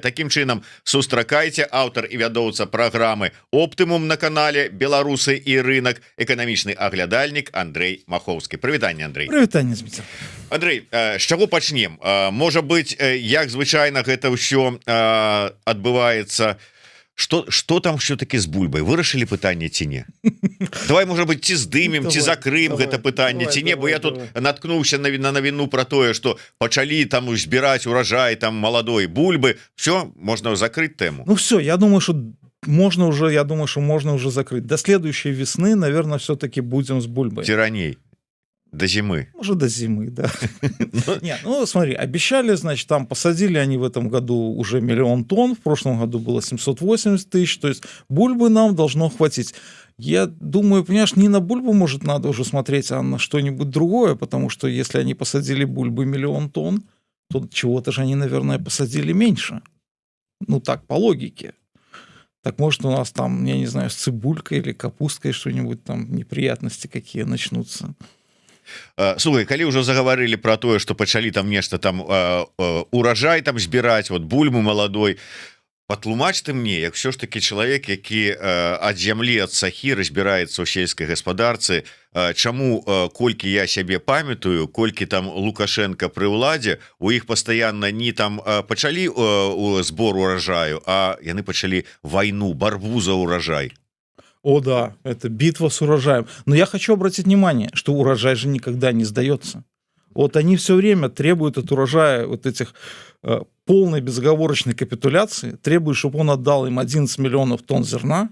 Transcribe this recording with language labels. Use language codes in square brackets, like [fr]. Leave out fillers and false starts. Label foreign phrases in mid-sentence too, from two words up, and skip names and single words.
[be] Такім чынам, сустракайце, аўтар і вядоўца праграмы «Оптымум» на канале «Беларусы і рынок», эканамічны аглядальнік Андрей Махоўскі. Прывітанне, Андрей. Прывітанне, Зміцер. Андрей, з чаго пачнем? Можа быць, як звычайна гэта ўсё адбываецца, [ru] что там все-таки з бульбай? [be] Вырашылі пытанне ці не? Давай, можа быть, ці здымем, ці закрым гэта пытанне ці не, бо я тут наткнуўся на навіну про тое, что пачалі там збіраць урожай там маладой бульбы. [ru] Все, можно закрыть тему. Ну все, я думаю, что можно уже закрыть. До следующей весны, наверное, все-таки будем с бульбой. Ці раней. До зимы. Может, до зимы, да. Нет, ну смотри, обещали, значит, там посадили они в этом году уже 1 миллион тонн, в прошлом году было 780 тысяч, то есть бульбы нам должно хватить. Я думаю, понимаешь, не на бульбу, может, надо уже смотреть, а на что-нибудь другое, потому что если они посадили бульбы 1 миллион тонн, то чего-то же они, наверное, посадили меньше. Ну так, по логике. Так может у нас там, я не знаю, с цибулькой или капусткой что-нибудь там, неприятности какие начнутся. [be] Слухай, калі ўжо загаварылі про тое, што пачалі там нешта там урожай там збіраць, вот бульбу маладой, патлумач ты мне, як [ru] все ж таки [be] чалавек, які ад зямлі, ад сахі разбіраецца ў сельскай гаспадарцы, чаму, колькі я сябе памятаю, колькі там Лукашенко пры ўладзе, у іх пастаянна не там пачалі збор урожаю, а яны пачалі вайну, барбу за урожай. [ru] О да, это битва с урожаем. Но я хочу обратить внимание, что урожай же никогда не сдается. Вот они все время требуют от урожая вот этих полной безоговорочной капитуляции, требуют, чтобы он отдал им 11 миллионов тонн зерна.